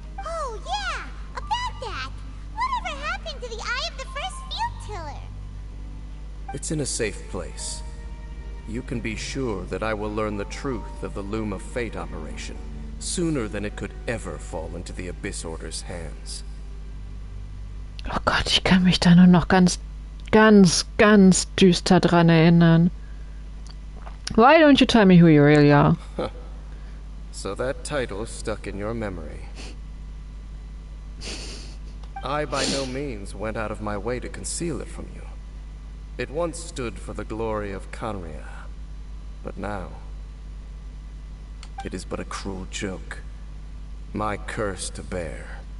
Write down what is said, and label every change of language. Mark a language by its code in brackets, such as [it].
[en] Oh yeah, about that. Whatever happened to the eye of the first field tiller? It's in a safe place. You can be sure that I will learn the truth of the Loom of Fate operation sooner than it could ever fall into the Abyss Order's hands. [de] Oh Gott, ich kann mich da nur noch ganz düster dran erinnern. [en] Why don't you tell me who you really are? So that title stuck in your memory. I by no means went out of my way to conceal it from you. It once stood for the glory of Canria, but now it is but a cruel joke, my curse to bear.